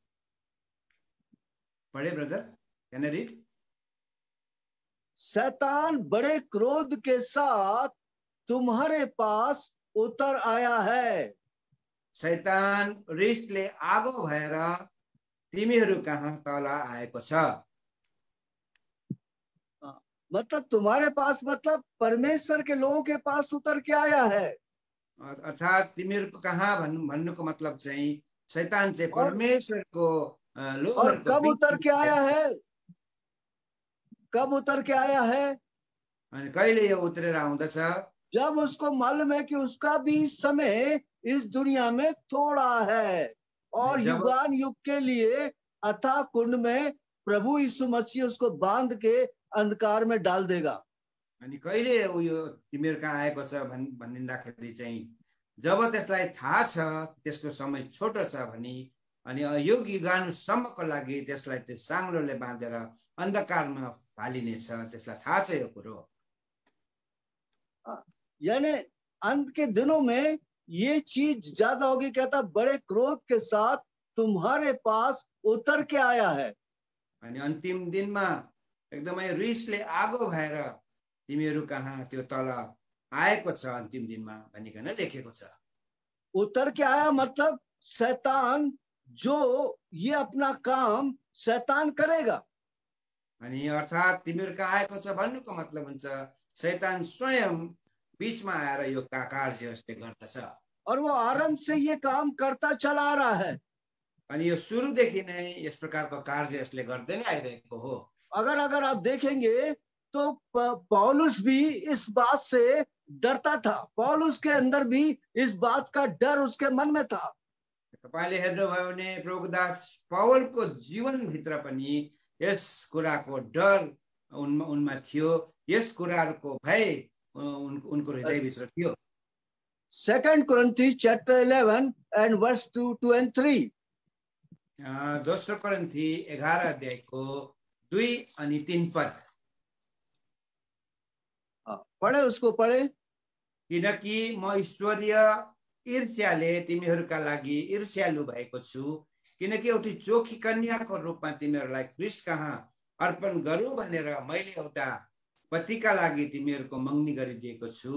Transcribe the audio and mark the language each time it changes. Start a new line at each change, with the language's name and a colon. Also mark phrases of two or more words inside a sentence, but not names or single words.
English: पढे brother, can I read?
Hindi: शैतान बड़े क्रोध के साथ तुम्हारे पास उतर आया है।
Nepali: शैतान रिसले आगो भएर तिमीहरू कहाँ तल आएको छ।
Hindi: मतलब तुम्हारे पास मतलब परमेश्वर के लोगों के पास उतर के आया है।
Nepali: अर्थात तिमीहरूको कहाँ भन्नुको मतलब चाहिँ शैतान चाहिँ
Hindi: और
Nepali: परमेश्वरको लोकहरूको
Hindi: कब उतर के आया बीच है? कब उतर के आया है?
Nepali: अनि कहिले यो उत्रेर आउँदछ?
Hindi: जब उसको मालूम है कि उसका भी समय इस दुनिया में थोड़ा है और जब युगान युग के लिए अथाह कुंड में प्रभु यीशु मसीह उसको बांध के अंधकार में डाल देगा।
Nepali: अनि कहिले उयो तिमीहरू कहाँ आएको छ भनिदिँदाखेरि चाहिँ जब त्यसलाई थाहा छ त्यसको समय छोटो छ भनी अनि युग युगानुसम्मको लागि त्यसलाई चाहिँ साङ्लोले बाँधेर अन्धकारमा फालिनेछ, त्यसलाई थाहा छ यो कुरो।
Hindi: यानी अंत के दिनों में ये चीज ज्यादा होगी। कहता बड़े क्रोध के साथ तुम्हारे पास उतर के आया है।
Nepali: अनि अन्तिम दिनमा एकदमै रिसले आगो भएर तिमीहरू कहाँ त्यो तल आएको छ अन्तिम दिनमा भनिकन लेखेको छ।
Hindi: उतर के आया मतलब शैतान जो ये अपना काम शैतान करेगा।
Nepali: अनि अर्थात तिमीहरू कहाँ आएको छ भन्नुको मतलब हुन्छ शैतान स्वयं बीचमा आएर यो कार्य यसले गर्दछ।
Hindi: और वो आरंभ से ये काम करता चला आ रहा है।
Nepali: अनि यो सुरुदेखि नै यस प्रकारको कार्य यसले गर्दै नै आइरहेको हो।
Hindi: अगर आप देखेंगे तो पौलुस भी इस बात से डरता था। पौलुस के अंदर भी इस बात का डर उसके मन में था।
Nepali: तपाईले हेर्नुभयो भने प्रभुदास पौलको जीवनभित्र पनि यस कुराको डर उनमा थियो, यस कुराहरूको भय उनको हृदयभित्र थियो।
English: 2 Corinthians chapter 11 and verse 2 and 3।
Nepali: दोस्रो कोरिन्थी 11 अध्यायको 2 अनि 3 पद।
Hindi: पढ़े, उसको पढ़े।
Nepali: किनकि म ईश्वरीय ईर्ष्याले तिमीहरूका लागि ईर्ष्यालु भएको छु, किनकि एउटी चोखी कन्याको रूपमा तिमीहरूलाई ख्रीष्ट कहाँ अर्पण गरौँ भनेर मैले एउटा पतिका लागि तिमीहरूको मङ्गनी गरिदिएको छु।